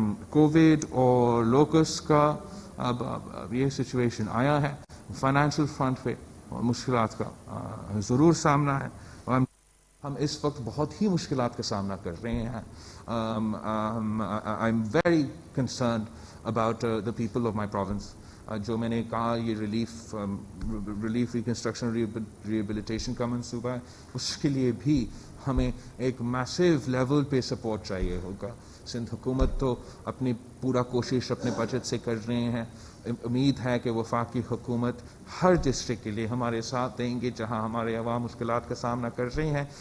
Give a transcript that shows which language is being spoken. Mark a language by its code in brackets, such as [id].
[ur] Covid اور locus کا اب یہ سچویشن آیا ہے, فائنینشیل فرنٹ پہ مشکلات کا ضرور سامنا ہے. ہم اس وقت بہت ہی مشکلات کا سامنا کر رہے ہیں. [en] I am very concerned about the people of my province. [ur] جو میں نے کہا یہ ریلیف ریکنسٹرکشن ریہیبلیٹیشن کا منصوبہ ہے, اس کے لیے بھی ہمیں ایک میسیو لیول پہ سپورٹ چاہیے ہوگا. سندھ حکومت تو اپنی پورا کوشش اپنے بجٹ سے کر رہے ہیں. امید ہے کہ وفاقی حکومت ہر ڈسٹرکٹ کے لیے ہمارے ساتھ دیں گے جہاں ہمارے عوام مشکلات کا سامنا کر رہے ہیں.